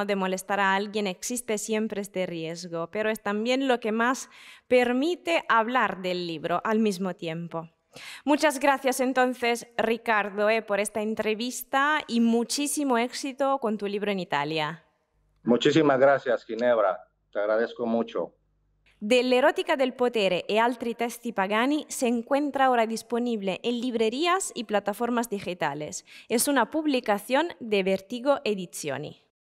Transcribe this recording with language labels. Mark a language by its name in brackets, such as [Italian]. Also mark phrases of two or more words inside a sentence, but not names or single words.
[Spanish] De molestar a alguien, existe siempre este riesgo, pero es también lo que más permite hablar del libro al mismo tiempo. Muchas gracias entonces, Ricardo, por esta entrevista y muchísimo éxito con tu libro en Italia. Muchísimas gracias, Ginebra. Te agradezco mucho. Dell'erotica del potere e altri testi pagani se encuentra ahora disponible en librerías y plataformas digitales. Es una publicación de Vertigo Edizioni.